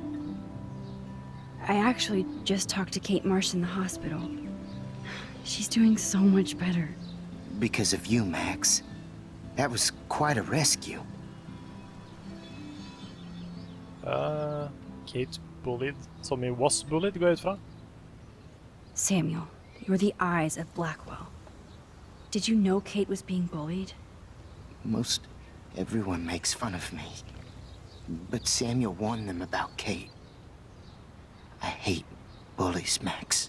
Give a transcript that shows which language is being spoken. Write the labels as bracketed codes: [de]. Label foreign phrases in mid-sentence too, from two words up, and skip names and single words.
[en] I actually just talked to Kate Marsh in the hospital. She's doing so much better. Because of you, Max. That was quite a rescue. Kate bullied. Som i was bullied, [no] går jeg ut fra. [en] Samuel, you're the eyes of Blackwell. Did you know Kate was being bullied? Most everyone makes fun of me. But Samuel warned them about Kate. I hate bullies, Max.